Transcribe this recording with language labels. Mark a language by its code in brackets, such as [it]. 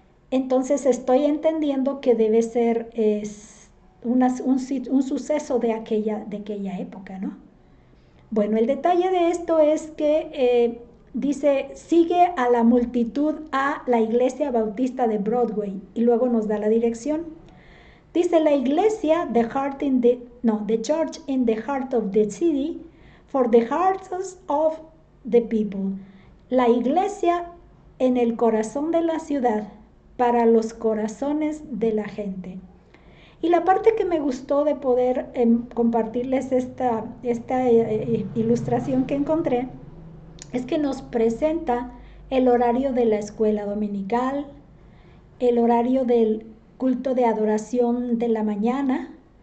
[es] Entonces estoy entendiendo que debe ser un suceso de aquella época, ¿no? Bueno, el detalle de esto es que dice, sigue a la multitud a la Iglesia Bautista de Broadway y luego nos da la dirección. Dice la iglesia, [en] the church in the heart of the city, for the hearts of the people. [es] La iglesia en el corazón de la ciudad, para los corazones de la gente. Y la parte que me gustó de poder compartirles esta ilustración que encontré, es que nos presenta el horario de la escuela dominical, el horario del culto de adoración de la mañana,